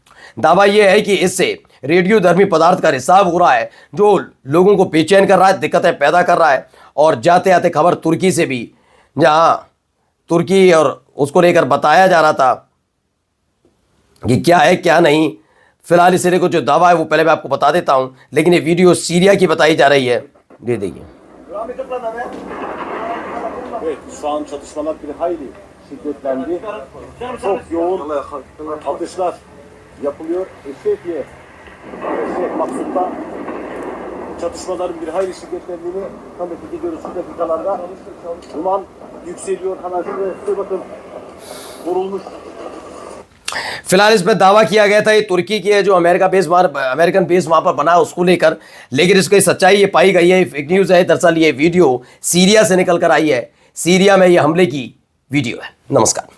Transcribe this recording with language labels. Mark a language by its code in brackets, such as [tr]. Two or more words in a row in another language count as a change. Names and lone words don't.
[hi] दावा यह है कि इससे रेडियोधर्मी पदार्थ का रिसाव हो रहा है जो लोगों को बेचैन कर रहा है, दिक्कतें पैदा कर रहा है। और जाते आते खबर तुर्की से भी, जहां तुर्की और उसको लेकर बताया जा रहा था कि क्या है क्या नहीं। फिलहाल इस सिरे को जो दावा है वो पहले मैं आपको बता देता हूं, लेकिन ये वीडियो सीरिया की बताई जा रही है, दे देखिए। [tr] Evet, şu an çatışmalar bir hayli şiddetlendi. Çok yoğun atışlar yapılıyor. Eşrefiye Maksut'ta çatışmaların bir hayli şiddetlendiğini tam etki görüyoruz şu dakikalarda. Duman yükseliyor. Hemen şuraya bakın. Vurulmuş. [hi] फिलहाल इसमें दावा किया गया था ये तुर्की की है जो [en] American base [hi] वहां पर बना उसको लेकर, लेकिन इसकी सच्चाई ये पाई गई है, [en] fake news [hi] है। दरअसल ये वीडियो सीरिया से निकल कर आई है, सीरिया में ये हमले की वीडियो है। नमस्कार।